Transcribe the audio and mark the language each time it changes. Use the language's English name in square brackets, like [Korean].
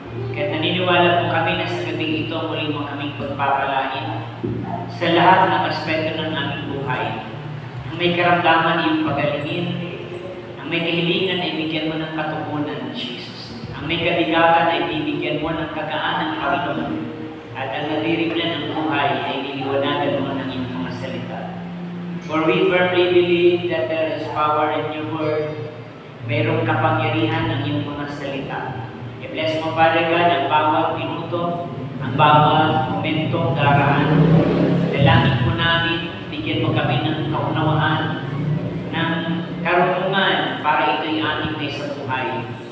[Filipino] Kaya naniniwala po kami na sa gabing ito muli mo kaming pagpapalain sa lahat ng aspeto ng aming buhay. Ang may karamdaman iyong pagalingin, ang may kahilingan ay bigyan mo ng katugunan, Jesus. Ang may kabigatan ay bibigyan mo ng kagaan ng Panginoon. At ang nadiriglan ng buhay ay liliwanagan mo ng iyong mga salita. [English] For we firmly believe that there is power in your word. [Filipino] Mayroong kapangyarihan ng iyong mga salita. I-bless mo, Father God, ang bawat minuto, ang bawat momentong daraan. Dalangin po namin, bigyan mo kami ng kaunawaan, ng karunungan para ito'y aming may sa buhay.